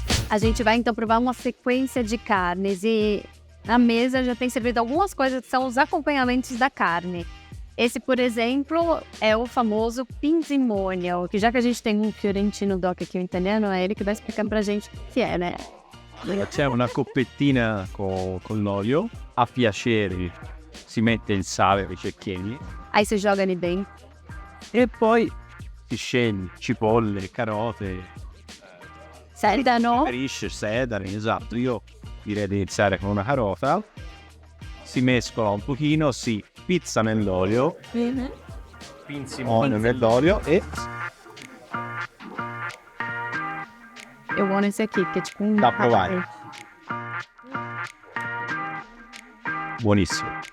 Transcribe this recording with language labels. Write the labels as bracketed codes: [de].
[pt] A gente vai então provar uma sequência de carnes e na mesa já tem servido algumas coisas que são os acompanhamentos da carne. Esse, por exemplo, é o famoso pinzimonio, que já que a gente tem um fiorentino doc aqui, um italiano, é ele que vai explicar pra gente o que é, né? [it] C'è una coppettina con l'olio, a piacere si mette il sale, i cecchini [pt] Aí você joga ali dentro. [it] e poi si sceglie cipolle, carote, Sedano. peperisce, sedano, esatto. Io direi di iniziare con una carota, si mescola un pochino, si pizza nell'olio, pinzimonio nell'olio e [pt] Eu amo esse aqui, que é tipo um... Dá pra provar. [it] buonissimo.